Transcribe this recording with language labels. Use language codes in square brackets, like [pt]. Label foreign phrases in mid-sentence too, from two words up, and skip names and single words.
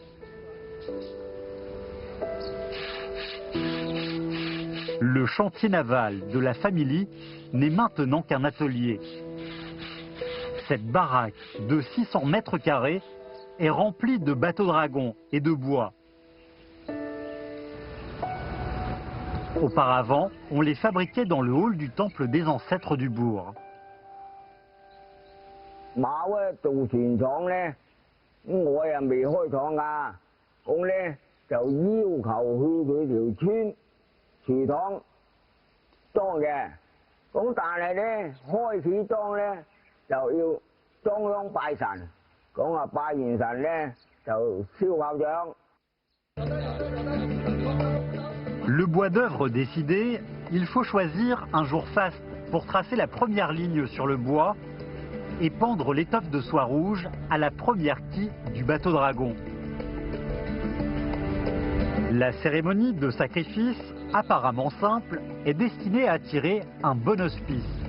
[fr] Le chantier naval de la famille n'est maintenant qu'un atelier. Cette baraque de 600 mètres carrés est remplie de bateaux dragons et de bois. Auparavant, on les fabriquait dans le hall du temple des ancêtres du bourg. [yue] 馬咧做船廠咧，我又未開廠㗎，咁咧就要求去佢條村祠堂裝嘅，咁但係咧開始裝咧就要裝香拜神，講話拜完神咧就燒炮仗。 [fr] Le bois d'œuvre décidé, il faut choisir un jour faste pour tracer la première ligne sur le bois et pendre l'étoffe de soie rouge à la première quille du bateau dragon. La cérémonie de sacrifice, apparemment simple, est destinée à attirer un bon auspice.